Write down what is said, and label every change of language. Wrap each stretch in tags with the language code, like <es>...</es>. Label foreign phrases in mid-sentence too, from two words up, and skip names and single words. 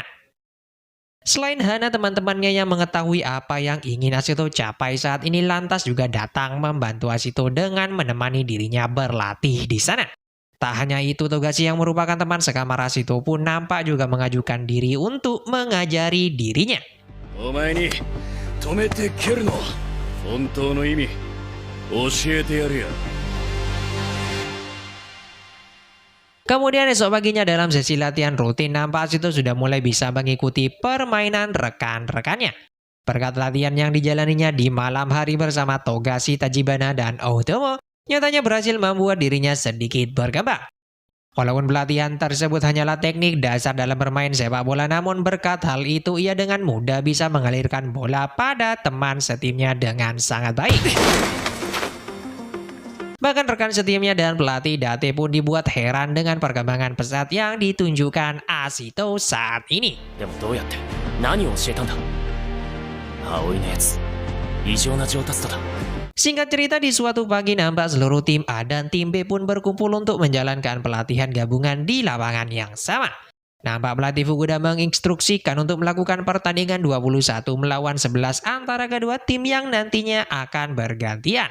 <id>Selain Hana, teman-temannya yang mengetahui apa yang ingin Ashito capai saat ini lantas juga datang membantu Ashito dengan menemani dirinya berlatih di sana. Tak hanya itu, Togashi yang merupakan teman sekamar Ashito pun nampak juga mengajukan diri untuk mengajari dirinya.</id> <ja>お前に止めて蹴るの本当の意味教えてやるよ。</ja> <id>Kemudian esok paginya dalam sesi latihan rutin, nampak Ashito sudah mulai bisa mengikuti permainan rekan-rekannya. Berkat latihan yang dijalaninya di malam hari bersama Togashi, Tachibana, dan Otomo, nyatanya berhasil membuat dirinya sedikit berkembang. Walaupun pelatihan tersebut hanyalah teknik dasar dalam bermain sepak bola, namun berkat hal itu ia dengan mudah bisa mengalirkan bola pada teman setimnya dengan sangat baik. Bahkan rekan setimnya dan pelatih Date pun dibuat heran dengan perkembangan pesat yang ditunjukkan Ashito saat ini.</id> <ja>でもどうやって何を教えたんだ。葵のやつ異常な上達度だ。</ja> <id>Singkat cerita, di suatu pagi nampak seluruh tim A dan tim B pun berkumpul untuk menjalankan pelatihan gabungan di lapangan yang sama. Nampak pelatih Fukuda menginstruksikan untuk melakukan pertandingan 21 melawan 11 antara kedua tim yang nantinya akan bergantian.</id>